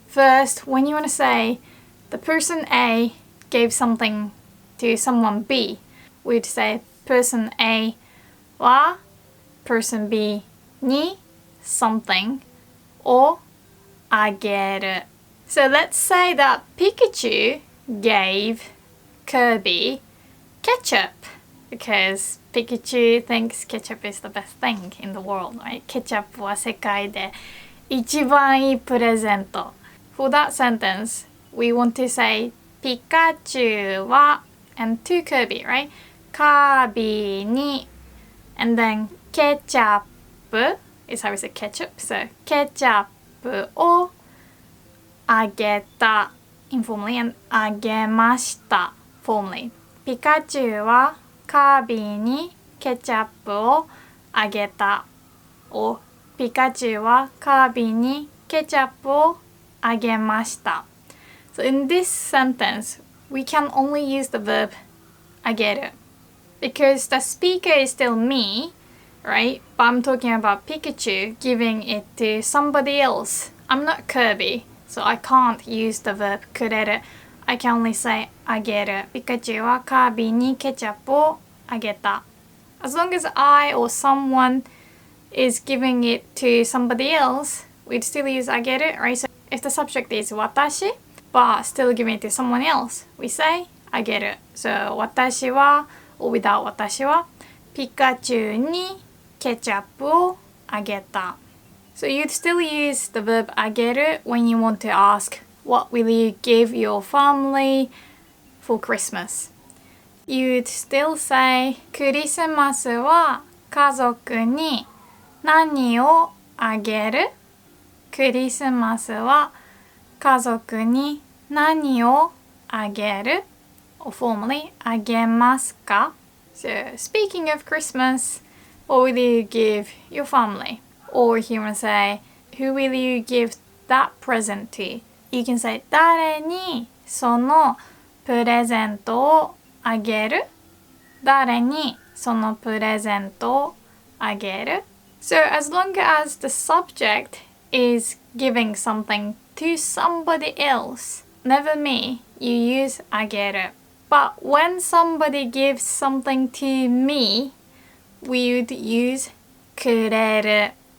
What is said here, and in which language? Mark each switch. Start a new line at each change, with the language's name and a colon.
English: First, when you want to say the person A gave something to someone B, we'd say person A は person B に something をあげる. So let's say that Pikachu gave Kirby ketchup because Pikachu thinks ketchup is the best thing in the world, right?
Japanese: Ketchup は世界で一番いいプレゼント.
English: For that sentence, we want to say
Japanese: ピカチュウは
English: and to Kirby, right?
Japanese: カービーに
English: and then ケチャップ is how we say ketchup. So
Japanese: ケチャップをあげた
English: informally and
Japanese: あげました
English: formally.
Japanese: ピカチュウはカービーにケチャップをあげた or ピカチュウはカービィにケチャップをあげました.
English: So in this sentence, we can only use the verb あげる because the speaker is still me, right? But I'm talking about Pikachu giving it to somebody else. I'm not Kirby, so I can't use the verb くれる. I can only say あげる.
Japanese: ピカチュウはカービィにケチャップをあげた.
English: As long as I or someone is giving it to somebody else, we'd still use あげる, right? So if the subject is 私, but still giving it to someone else, we say あげる.
Japanese: So 私は
English: or without
Japanese: 私はピカチュウにケチャップをあげた.
English: So you'd still use the verb あげる when you want to ask what will you give your family for Christmas. You'd still say
Japanese: クリスマスは家族に何をあげる? クリスマスは家族に何をあげる?
English: Or formally,
Japanese: あげますか?
English: So, speaking of Christmas, what will you give your family? Or if you want to say, who will you give that present to? You can say,
Japanese: 誰にそのプレゼントをあげる? 誰にそのプレゼントをあげる?
English: So as long as the subject is giving something to somebody else, never me, you use あげる. But when somebody gives something to me, we would use くれる.